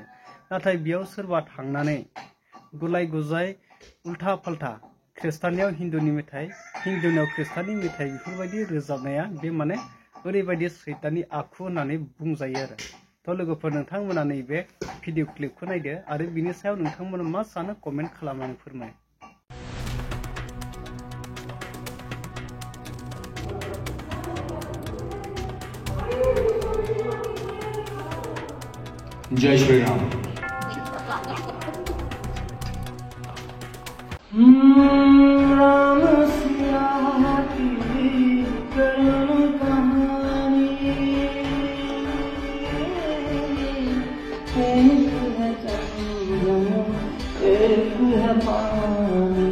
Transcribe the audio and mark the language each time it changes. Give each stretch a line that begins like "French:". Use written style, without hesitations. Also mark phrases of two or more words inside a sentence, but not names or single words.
Bodo: नाथाय बेयाव सोरबा थांनानै गुलाय गुजाय उल्था फाल्था ख्रिस्टाननियाव हिन्दुनि मेथाइ, हिन्दुनियाव ख्रिस्टाननि मेथाइ बेफोरबायदि रोजाबनाया बे माने ओरैबायदि सैताननि आखु होननानै बुंजायो आरो। तो लोगोफोर, नोंथांमोना नैबे भिडिअ क्लिपखौ नायदो आरो बिनि सायाव नोंथांमोना मा सानो कमेन्ट खालामनानै फोरमाय।
Hindi: जय श्री राम। राम सिया की करुण कहानी, एक है चंदन एक है पानी।